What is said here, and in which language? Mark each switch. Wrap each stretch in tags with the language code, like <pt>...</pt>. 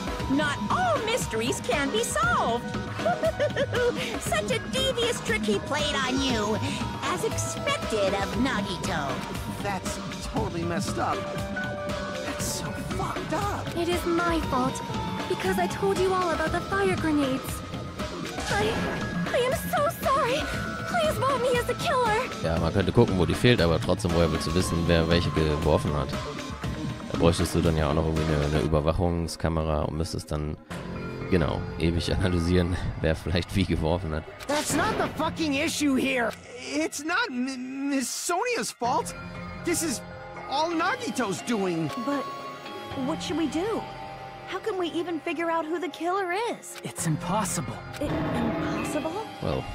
<en>Not all mysteries can be solved. Such a devious trick he played on you, as expected of Nagito. That's totally messed up. That's so fucked up. It is my fault, because I told you all about the fire grenades. I am so sorry. Please vote me as the killer.</en> <de>Ja, man könnte gucken, wo die fehlt, aber trotzdem, woher willst du wissen, wer welche geworfen hat? Da bräuchtest du dann ja auch noch irgendwie eine Überwachungskamera und müsstest dann, genau, ewig analysieren, wer vielleicht wie geworfen hat.</de> <en>That's not the fucking issue here. It's not Miss Sonia's fault. This is all Nagito's doing. But what should we do? How can we even figure out who the killer is? It's impossible. Impossible? Well,</en>